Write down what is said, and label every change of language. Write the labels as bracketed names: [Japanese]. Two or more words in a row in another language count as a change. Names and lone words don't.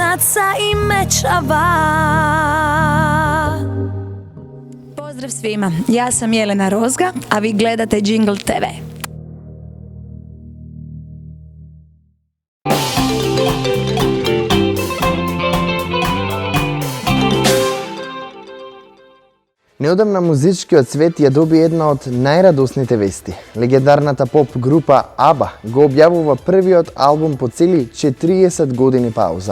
[Croatian] kosa i mečava. Pozdrav svima, ja sam Jelena Rozga, a vi gledate Jingle TV. [Macedonian] Неодамна музичкиот свет ја доби една од најрадосните вести. Легендарната поп група ABBA го објавува првиот албум по цели 40 години пауза.